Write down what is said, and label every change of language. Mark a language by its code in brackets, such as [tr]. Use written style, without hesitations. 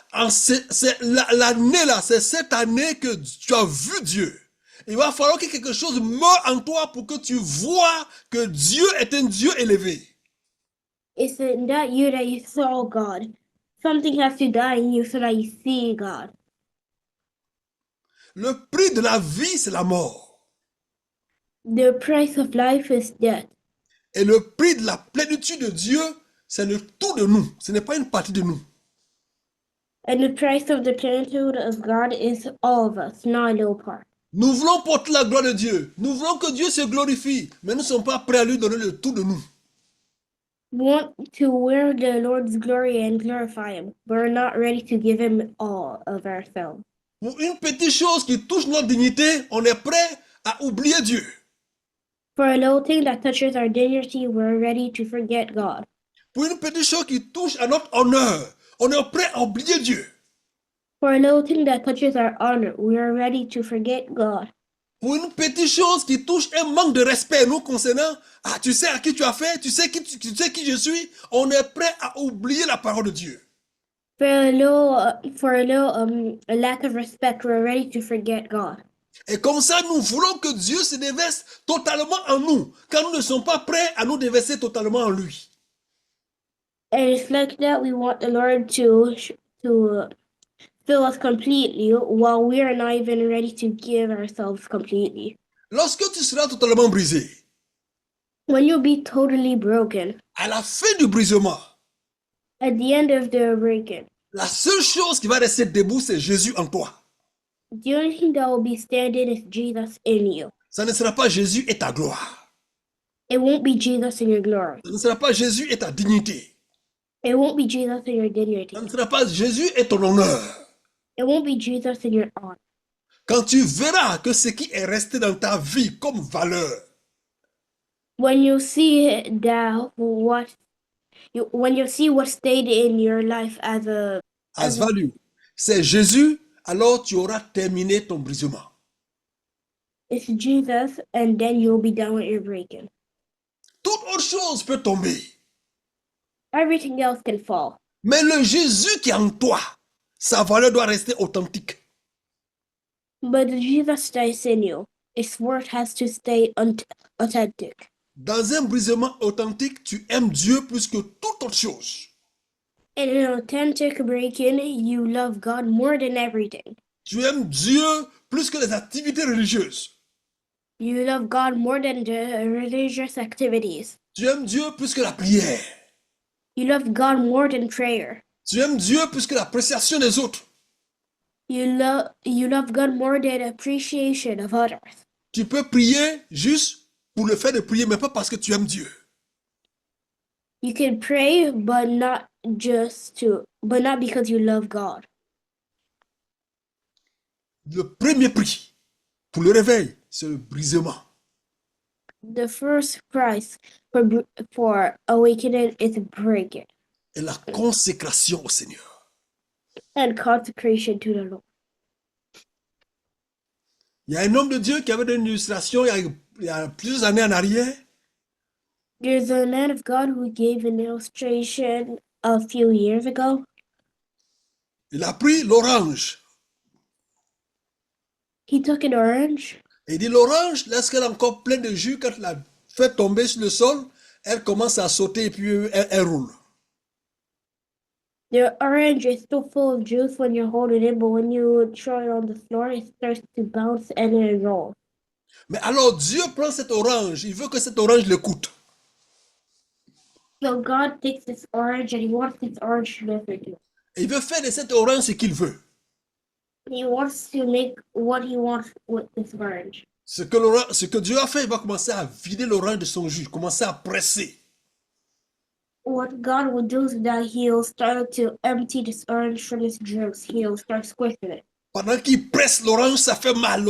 [fr] C'est l'année là, c'est cette année que tu as vu Dieu. Il va falloir que quelque chose meure en toi pour que tu vois que Dieu est un Dieu élevé. [en] It's in that year that you saw God. Something has to die in you so that you see God. [fr] Le prix de la vie, c'est la mort. [en] The price of life is death. [fr] Et le prix de la plénitude de Dieu, c'est le tout de nous. Ce n'est pas une partie de nous. [en] And the price of the plenitude of God is all of us, not a little part. [fr] Nous voulons porter la gloire de Dieu. Nous voulons que Dieu se glorifie, mais nous ne sommes pas prêts à lui donner le tout de nous. [en] We want to wear the Lord's glory and glorify Him, but we're not ready to give Him all of ourselves. [fr] Pour une petite chose qui touche notre dignité, on est prêt à oublier Dieu. [en] For a little thing that touches our dignity, we're ready to forget God. [fr] Pour une petite chose qui touche à notre honneur, on est prêt à oublier Dieu. [en] For a little thing that touches our honor, we are ready to forget God. [fr] Pour une petite chose qui touche un manque de respect nous concernant, ah, tu sais à qui tu as fait, tu sais qui je suis, on est prêt à oublier la parole de Dieu. [en] For a little a lack of respect, we're ready to forget God. [fr] Et comme ça, nous voulons que Dieu se déverse totalement en nous, quand nous ne sommes pas prêts à nous déverser totalement en lui. [en] And it's like that we want the Lord to fill us completely while we are not even ready to give ourselves completely. [fr] Lorsque tu seras totalement brisé, [en] When you'll be totally broken, [fr] à la fin du brisement, [en] at the end of the breaking, [fr] la seule chose qui va rester debout, c'est Jésus en toi. [en] the only thing that will be standing is Jesus in you. [fr] Ça ne sera pas Jésus et ta gloire. [en] It won't be Jesus in your glory. [fr] Ça ne sera pas Jésus et ta dignité. [en] It won't be Jesus in your dignity. [fr] Ça ne sera pas Jésus et ton honneur. [en] It won't be Jesus in your honor. [fr] Quand tu verras que ce qui est resté dans ta vie comme valeur, [en] When you see that when you see what stayed in your life as value, [fr] c'est Jésus, alors tu auras terminé ton brisement. [en] it's Jesus, and then you'll be done with your breaking. [fr] Toute autre chose peut tomber. [en] Everything else can fall. [fr] Mais le Jésus qui est en toi, sa valeur doit rester authentique. [en] But the Jesus that is in you, its worth has to stay authentic. [fr] Dans un brisement authentique, tu aimes Dieu plus que toute autre chose. [en] In an authentic breaking, you love God more than everything. [fr] Tu aimes Dieu plus que les activités religieuses. [en] You love God more than the religious activities. [fr] Tu aimes Dieu plus que la prière. [en] You love God more than prayer. [fr] Tu aimes Dieu plus que l'appréciation des autres. [en] You love God more than appreciation of others. [fr] Tu peux prier juste pour le fait de prier, mais pas parce que tu aimes Dieu. [en] You can pray, but not because you love God. [fr] Le premier prix pour le réveil, c'est le brisement. [en] The first price for awakening is breaking [fr] Et la consécration au Seigneur. [en] and consecration to the Lord. [fr] Il y a un homme de Dieu qui avait une illustration il y a plusieurs années en arrière. [en] There's a man of God who gave an illustration a few years ago. [fr] Il a pris l'orange. [en] He took an orange. [fr] Et il dit l'orange, lorsqu'elle est encore pleine de jus, quand il la fait tomber sur le sol, elle commence à sauter et puis elle roule. [en] The orange is still full of juice when you're holding it, but when you throw it on the floor, it starts to bounce and it rolls. [fr] Mais alors Dieu prend cette orange, il veut que cette orange l'écoute. [en] So God takes this orange and he wants this orange to listen to. [fr] Et il veut faire de cette orange ce qu'il veut. [en] He wants to make what he wants with this orange. [fr] Ce que Dieu a fait, il va commencer à vider l'orange de son jus, commencer à presser. [en] What God will do is that he'll start to empty this orange from its juice. He'll start squishing it. [fr] Pendant qu'il presse l'orange, ça fait mal.